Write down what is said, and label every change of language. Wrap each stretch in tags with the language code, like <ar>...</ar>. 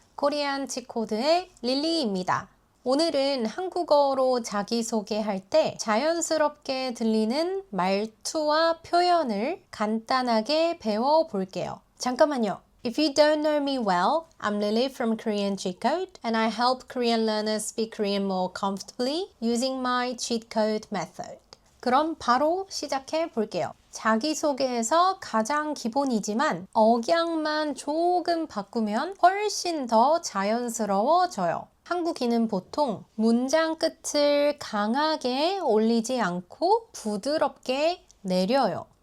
<ko>코리안 치코드의 릴리입니다. 오늘은 한국어로 자기소개할 때 자연스럽게 들리는 말투와 표현을 간단하게 배워볼게요. 잠깐만요.</ko> <en>If you don't know me well, I'm Lily from Korean Cheat Code and I help Korean learners speak Korean more comfortably using my cheat code method.</en> <ko>그럼 바로 시작해 볼게요. 자기소개에서 가장 기본이지만 억양만 조금 바꾸면 훨씬 더 자연스러워져요. 한국인은 보통 문장 끝을 강하게 올리지 않고 부드럽게 내려요.</ko>